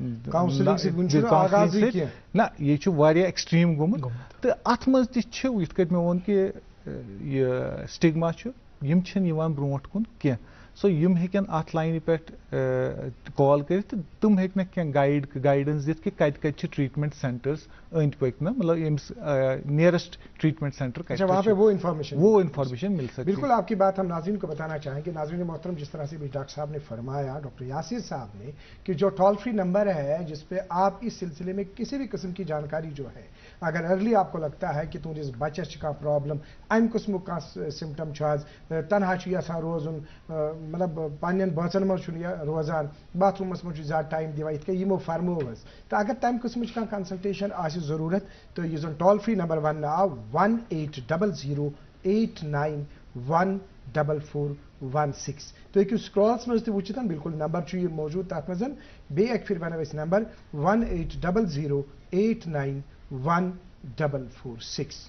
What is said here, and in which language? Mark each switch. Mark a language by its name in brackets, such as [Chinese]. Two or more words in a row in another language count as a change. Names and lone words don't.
[Kashmiri] نہٕ نہ یہِ چھُ واریاہ ایکسٹریٖم گوٚمُت تہٕ اتھ منٛز تہِ چھِ یِتھ کٔنۍ مےٚ ووٚن کہ یہِ سٹگما چھُ یِم چھِنہٕ یِوان برونٛٹھ کُن کینٛہہ سو یم ہیٚکن اتھ لاینہِ پٮ۪ٹھ کال کٔرِتھ تہٕ تِم ہیٚکنکھ کینٛہہ گایڈنس دِتھ کہ کتہِ کتہِ چھِ [English] treatment centers [Kashmiri] أنٛدۍ پٔکۍ نا مطلب ییٚمِس [English] nearest treatment center [Urdu] وہاں پہ وہ انفارمیشن مل سکتی. بالکل آپ کی بات ہم ناظرین کو بتانا چاہیں گے. ناظرین محترم جس طرح سے بھی ڈاکٹر صاحب نے فرمایا ڈاکٹر یاسر صاحب نے کہ جو [English] toll free number [Urdu] ہے جس پہ آپ اس سلسلے میں کسی بھی قسم کی جانکاری جو ہے اگر ارلی آپ کو لگتا ہے کہ [Kashmiri] تہندس بچس کا پرابلم ام قسم کا سمٹم تنہا یژھان روزن مطلب پنن بچن مجھ روزان باتھ رومس مجھ زیادہ ٹائم دِوان یِتھ کٔنۍ یِمو فرمو حظ تو اگر تمہ قسمچ کانٛہہ کنسلٹیشن آسہِ ضروٗرت تو یُس زن [English] toll free number [Kashmiri] وننہٕ آو 1800891416 تُہۍ ہیٚکِو سکرالس منٛز تہِ وٕچھِتھ بالکل نمبر چھُ یہِ موجوٗد تتھ منٛز بیٚیہِ اکہِ پھِرِ ونو أسۍ نمبر 1800891416